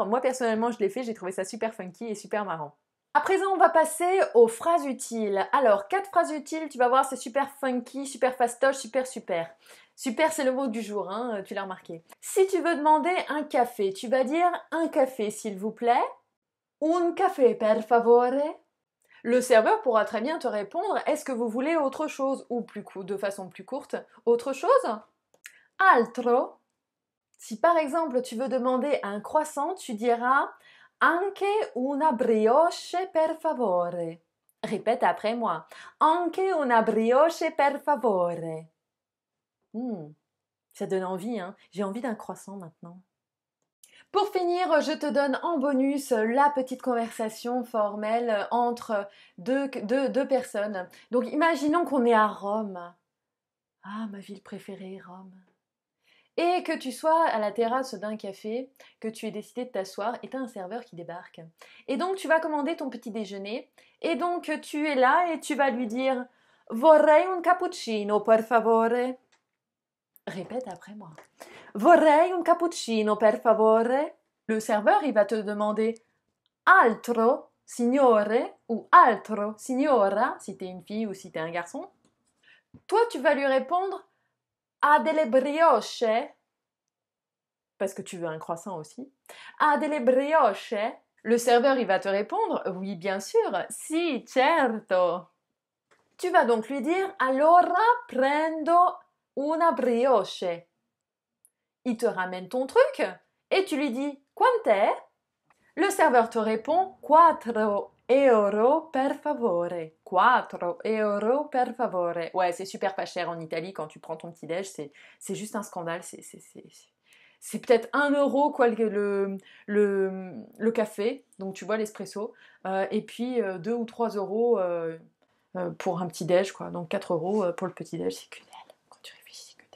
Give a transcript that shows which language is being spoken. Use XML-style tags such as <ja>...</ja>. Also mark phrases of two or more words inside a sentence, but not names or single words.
<fr>Moi, personnellement, je l'ai fait, j'ai trouvé ça super funky et super marrant. À présent, on va passer aux phrases utiles. Alors, 4 phrases utiles, tu vas voir, c'est super funky, super fastoche, super super. Super, c'est le mot du jour, hein, tu l'as remarqué. Si tu veux demander un café, tu vas dire un café, s'il vous plaît. Un café,</fr> <it>per favore.</it> <fr>Le serveur pourra très bien te répondre, est-ce que vous voulez autre chose? Ou de façon plus courte, autre chose? Altro. Si par exemple tu veux demander un croissant, tu diras</fr> <it>anche una brioche per favore.</it> <fr>Répète après moi.</fr> <it>Anche una brioche per favore.</it> <fr>Ça donne envie, hein? J'ai envie d'un croissant maintenant. Pour finir, je te donne en bonus la petite conversation formelle entre deux personnes. Donc imaginons qu'on est à Rome. Ah, ma ville préférée, Rome. Et que tu sois à la terrasse d'un café, que tu aies décidé de t'asseoir et tu as un serveur qui débarque. Et donc tu vas commander ton petit déjeuner et donc tu es là et tu vas lui dire</fr> <it>Vorrei un cappuccino, per favore.</it> <fr>Répète après moi.</fr> <it>Vorrei un cappuccino, per favore.</it> <fr>Le serveur, il va te demander</fr> <it>altro, signore,</it> <fr>ou</fr> <it>altro, signora,</it> <fr>si t'es une fille ou si t'es un garçon. Toi, tu vas lui répondre</fr> <it>ha delle brioche,</it> <fr>parce que tu veux un croissant aussi.</fr> <it>Ha delle brioche.</it> <fr>Le serveur, il va te répondre oui, bien sûr,</fr> <it>si, certo.</it> <fr>Tu vas donc lui dire</fr> <it>allora prendo una brioche.</it> <fr>Il te ramène ton truc et tu lui dis quant'è? Le serveur te répond 4</fr> <it>euro per favore. 4 euro per favore.</it> <fr>Ouais, c'est super pas cher en Italie quand tu prends ton petit déj, c'est juste un scandale. C'est peut-être 1 euro quoi le café, donc tu vois l'espresso, et puis 2 ou 3 euros pour un petit déj quoi. Donc 4 euros pour le petit déj, c'est que dalle. Quand tu réfléchis, c'est que dalle.</fr>